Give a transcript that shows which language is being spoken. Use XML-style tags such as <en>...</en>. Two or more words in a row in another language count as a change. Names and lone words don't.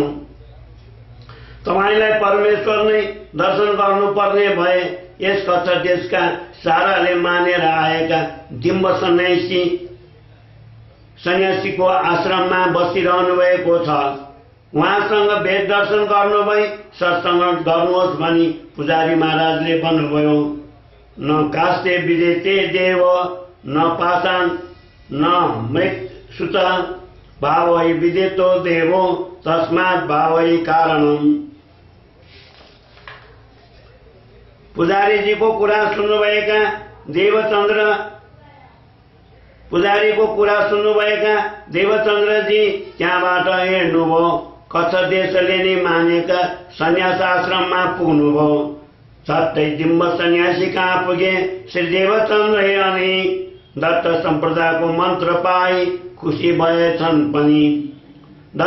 <ne>तपाईलाई परमेश्वर नै दर्शन गर्नुपर्ने भए यस कच्छ देशका साराले मानेर आएका डिम्ब सन्यासीको आश्रममा बसिरहनु भएको छ। उहाँसँग भेट दर्शन गर्नुभई सत्सङ्ग गर्नुहोस् भनी पुजारी महाराजले भन्नुभयो।</ne> <sa>न कास्ते विदेते देव न पाषाण न मृत सुत भावै विदेतो देवो तस्मात् भावै कारणम्।</sa> <ne>पुजारीजीको कुरा सुन्नुभएका देवचन्द्रजी त्यहाँबाट हिँड्नुभयो। कच्छ देशले नै मानेका सन्यास आश्रममा पुग्नुभयो। सत्तै डिम्ब सन्यासी कहाँ पुगे श्री देवचन्द्र अनि दत्त सम्प्रदायको मन्त्र पाई खुसी भएछन् पनि।</ne>